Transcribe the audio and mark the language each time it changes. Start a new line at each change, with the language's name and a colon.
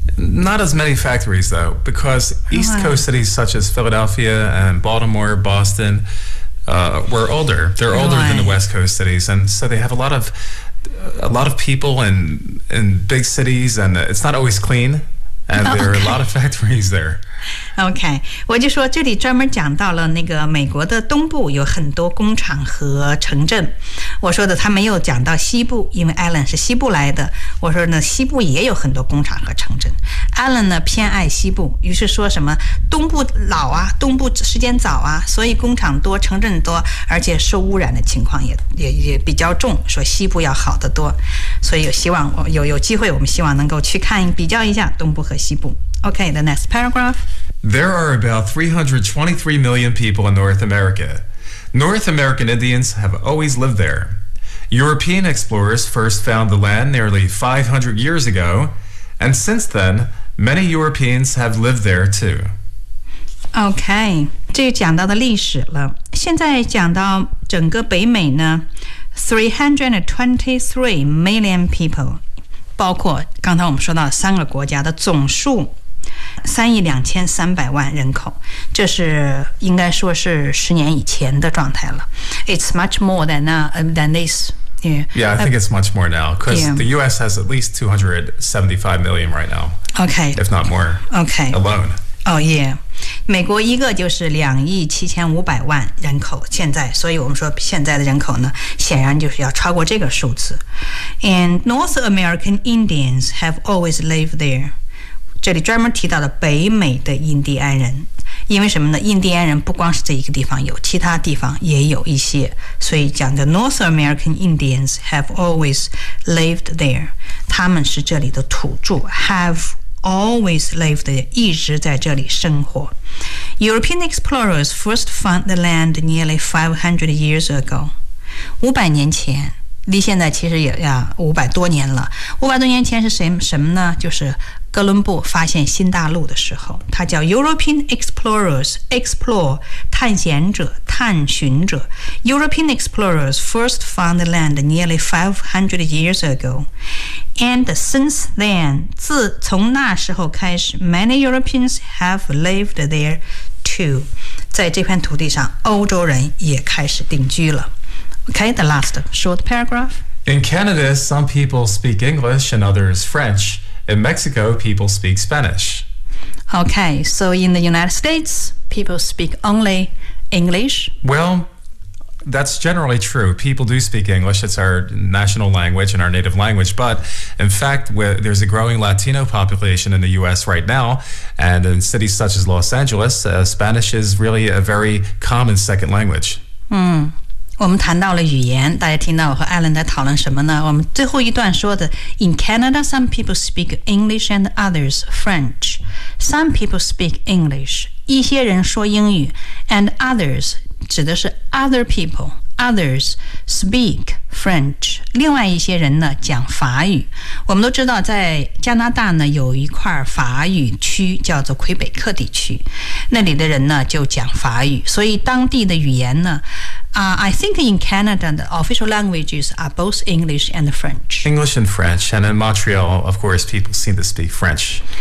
English: Not as many factories, though, because East Coast cities such as Philadelphia and Baltimore, Boston, were older. They're older than the West Coast cities, and so they have a lot of people in big cities, and it's not always clean, and there are a lot of factories there.
Chinese: Okay, 我就说这里专门讲到了那个美国的东部有很多工厂和城镇。我说的他没有讲到西部，因为 Alan 是西部来的。我说呢，西部也有很多工厂和城镇。Alan 呢偏爱西部，于是说什么东部老啊，东部时间早啊，所以工厂多，城镇多，而且受污染的情况也比较重，说西部要好得多。所以有机会，我们希望能够去看比较一下东部和西部。
English: Okay, the next paragraph. There are about 323 million people in North America. North American Indians have always lived there. European explorers first found the land nearly 500 years ago, and since then, many Europeans have lived there too.
Chinese: Okay, 这就讲到的历史了。现在讲到整个北美呢，
English: 323 million people,
Chinese: 包括刚才我们说到三个国家的总数3.23亿人口，这是应该说是十年以前的状态了。
English: It's much more than this. Yeah, I think it's much more now because the U.S. has at least 275 million right now. Okay, if not more. Okay, alone.
Chinese: Oh yeah, 美国一个就是2.75亿人口现在，所以我们说现在的人口呢，显然就是要超过这个数字。
English: And North American Indians have always lived there.
Chinese: 这里专门提到了北美的印第安人，因为什么呢？印第安人不光是这一个地方有，其他地方也有一些，所以讲的
English: North American Indians have always lived there，
Chinese: 他们是这里的土著。
English: Have always lived there，
Chinese: 一直在这里生活。
English: European explorers first found the land nearly 500 years ago，
Chinese: 500年前，离现在其实也要500多年了。 500多年前是什么呢？就是哥伦布发现新大陆的时候，他叫
English: European explorers，
Chinese: explore 探险者、探寻者。
English: European explorers first found the land nearly 500 years ago， and since then，
Chinese: 自从那时候开始
English: ，many Europeans have lived there too。
Chinese: 在这片土地上，欧洲人也开始定居了。
English: Okay, the last short paragraph. In Canada, some people speak English and others French. In Mexico, people speak Spanish. Okay, so in the United States, people speak only English? Well, that's generally true. People do speak English. It's our national language and our native language. But in fact, there's a growing Latino population in the U.S. right now. And in cities such as Los Angeles, Spanish is really a very common second language.
Chinese: 我们谈到了语言，大家听到我和 Alan 在讨论什么呢？我们最后一段说的
English: ，In Canada, some people speak English and others French. Some people speak English.
Chinese: 一些人说英语
English: ，and others
Chinese: 指的是
English: other people. Others speak French.
Chinese: 另外一些人呢讲法语。我们都知道，在加拿大呢有一块法语区叫做魁北克地区，那里的人呢就讲法语，所以当地的语言呢。
English: I think in Canada, the official languages are both English and French. English and French. And in Montreal, of course, people seem to speak French.